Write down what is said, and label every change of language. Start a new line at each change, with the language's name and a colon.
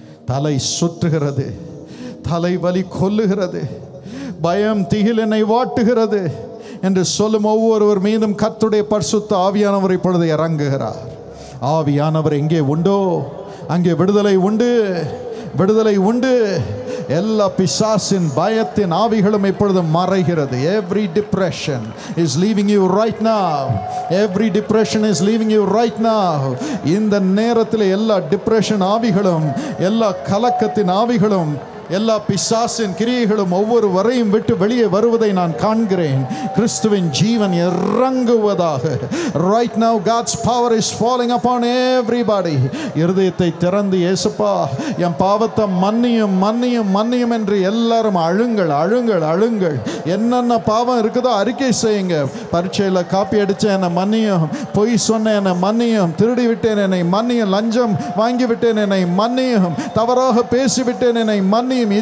Tamil: தலை சுற்றுகிறது, தலைவலி கொல்லுகிறது, பயம் திகில் என்னை வாட்டுகிறது என்று சொல்லும் ஒவ்வொருவர் மீதும் கர்த்தருடைய பரிசுத்த ஆவியானவர் இப்பொழுது இறங்குகிறார். ஆவியானவர் எங்கே உண்டோ அங்கே விடுதலை உண்டு, விடுதலை உண்டு. எல்லா பிசாசின் பயத்தின் ஆவிகளும் இப்பொழுது மறைகிறது.
English: Every depression is leaving you right now. Every depression is leaving you right now.
Tamil: இந்த நேரத்தில் எல்லா டிப்ரெஷன் ஆவிகளும், எல்லா கலக்கத்தின் ஆவிகளும், எல்லா பிசாசின் கிரியைகளும் ஒவ்வொருவரையும் விட்டு வெளியே வருவதை நான் காண்கிறேன். கிறிஸ்துவின் ஜீவன் இறங்குவதாக.
English: Right now God's power is falling upon everybody.
Tamil: இருதயத்தை திறந்து, இயேசுப்பா என் பாவத்தை மன்னியும் மன்னியும் மன்னியும் என்று எல்லாரும் அழுங்கள், அழுங்கள், அழுங்கள். என்னென்ன பாவம் இருக்குதோ அறிக்கை செய்யுங்க. பரீட்சையில் காப்பி அடித்தேன் என்னை மன்னியும், பொய் சொன்னேன் என்னை மன்னியும், திருடி விட்டேன் என்னை மன்னியும், லஞ்சம் வாங்கி விட்டேன் என்னை மன்னியும், தவறாக பேசிவிட்டேன் என்னை மன்னியும், மன்னியும்.